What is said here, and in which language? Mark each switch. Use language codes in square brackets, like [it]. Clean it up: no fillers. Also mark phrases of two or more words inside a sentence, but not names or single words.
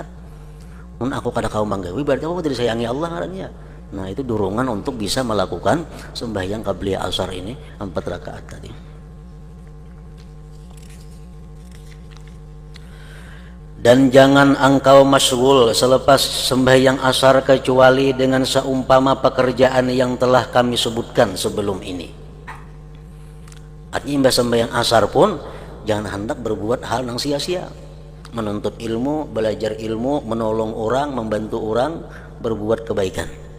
[bjn] Mun aku kada kau manggawi, berarti aku tidak disayangi Allah ngarannya. [id] Nah itu dorongan untuk bisa melakukan sembahyang qabliyah asar ini 4 rakaat tadi. [ms] Dan jangan engkau masyghul selepas sembahyang asar kecuali dengan seumpama pekerjaan yang telah kami sebutkan sebelum ini. [id] Artinya sembahyang asar pun jangan hendak berbuat hal yang sia-sia. Menuntut ilmu, belajar ilmu, menolong orang, membantu orang, berbuat kebaikan.